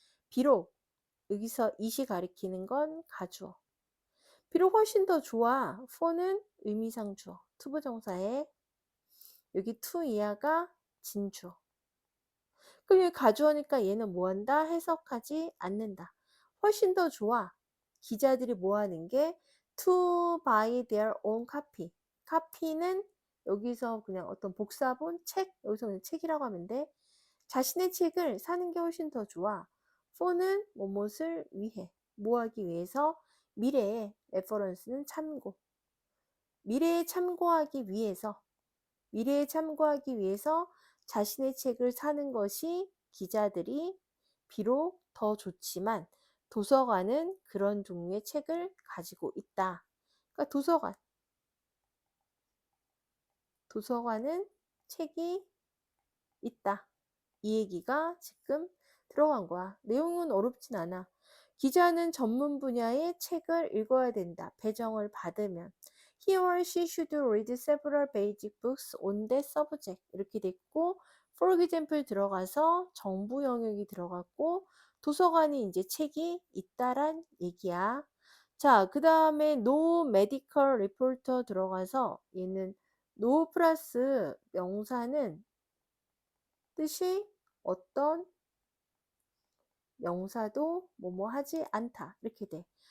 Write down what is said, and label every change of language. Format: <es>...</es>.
<ko>비록 여기서 이시 가리키는 건 가주어. 비록 훨씬 더 좋아. for는 의미상 주어. 투부정사에 여기 to 이하가 진주어. 그럼 여기 가주어니까 얘는 뭐한다? 해석하지 않는다. 훨씬 더 좋아. 기자들이 뭐하는 게 to buy their own copy. copy는 여기서 그냥 어떤 복사본 책, 여기서 그냥 책이라고 하면 돼. 자신의 책을 사는 게 훨씬 더 좋아. for는 뭐뭇을 위해, 뭐하기 위해서, 미래에 reference는 참고, 미래에 참고하기 위해서, 미래에 참고하기 위해서 자신의 책을 사는 것이 기자들이 비록 더 좋지만 도서관은 그런 종류의 책을 가지고 있다. 그러니까 도서관은 책이 있다. 이 얘기가 지금 들어간 거야. 내용은 어렵진 않아. 기자는 전문 분야의 책을 읽어야 된다. 배정을 받으면.</ko> <en>He or she should read several basic books on that subject.</en> <ko>이렇게 됐고, for example 들어가서 정부 영역이 들어갔고, 도서관이 이제 책이 있다란 얘기야. 자, 그 다음에 no medical reporter 들어가서 얘는 no 플러스 명사는 뜻이 어떤 명사도 뭐뭐 하지 않다. 이렇게 돼.</ko>